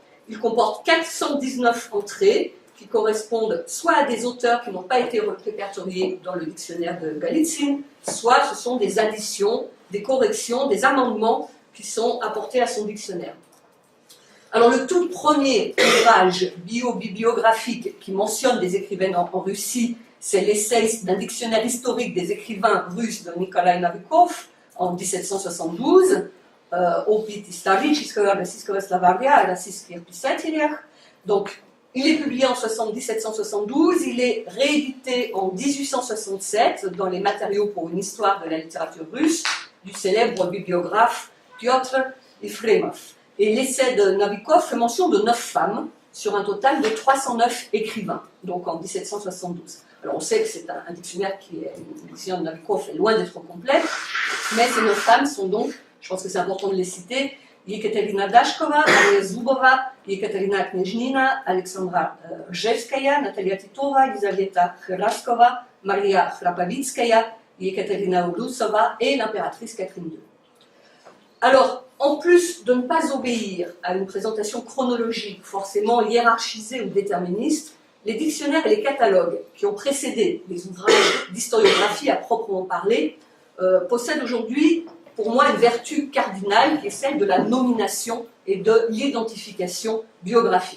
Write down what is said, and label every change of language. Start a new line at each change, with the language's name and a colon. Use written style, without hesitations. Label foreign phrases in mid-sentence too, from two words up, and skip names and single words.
French: Il comporte 419 entrées qui correspondent soit à des auteurs qui n'ont pas été répertoriés dans le dictionnaire de Galitzine, soit ce sont des additions, des corrections, des amendements qui sont apportés à son dictionnaire. Alors le tout premier ouvrage bibliographique qui mentionne des écrivaines en Russie, c'est l'essai d'un dictionnaire historique des écrivains russes de Nikolai Navikov en 1772, Opit исторического российского словаря о российских писателях. Donc, il est publié en 1772, il est réédité en 1867 dans les matériaux pour une histoire de la littérature russe du célèbre bibliographe Piotr Ephremov. Et l'essai de Navikov fait mention de 9 femmes sur un total de 309 écrivains, donc en 1772. Alors on sait que c'est un dictionnaire le dictionnaire de Navikov est loin d'être complet, mais ces 9 femmes sont donc, je pense que c'est important de les citer, Yekaterina Dashkova, Maria Zubova, Yekaterina Knezhnina, Alexandra Rjevskaya, Natalia Titova, Elizaveta Khraskova, Maria Khrapovitskaya, Yekaterina Ulusova et l'impératrice Catherine II. Alors, en plus de ne pas obéir à une présentation chronologique forcément hiérarchisée ou déterministe, les dictionnaires et les catalogues qui ont précédé les ouvrages d'historiographie à proprement parler possèdent aujourd'hui, pour moi, une vertu cardinale qui est celle de la nomination et de l'identification biographique.